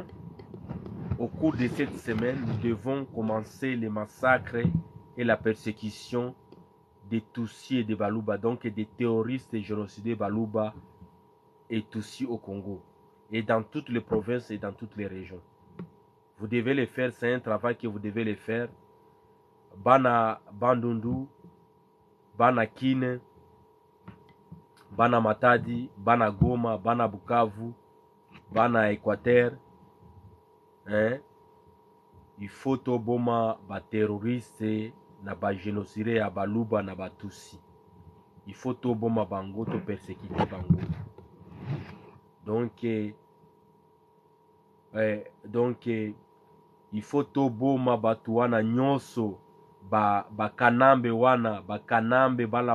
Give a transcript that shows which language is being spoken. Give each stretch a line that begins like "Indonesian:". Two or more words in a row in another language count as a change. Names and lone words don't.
French: Au cours de cette semaine, nous devons commencer les massacres et la persécution des Tutsis et des Baluba, donc des terroristes et génocidaires Baluba et Tutsis au Congo, et dans toutes les provinces et dans toutes les régions. Vous devez le faire, c'est un travail que vous devez le faire.
Lingala: Bana Bandundu, Bana Kine, Bana Matadi, Bana Goma, Bana Bukavu, Bana Équateur, hein?
French: il faut
Lingala: toboma ba terroriste na ba génocide ya baluba na batusi.
French: Il faut
Lingala: toboma bango to persécuter bango.
French: Donc il faut
Lingala: toboma batu wana nyonso bakanambe wana bakanambe bala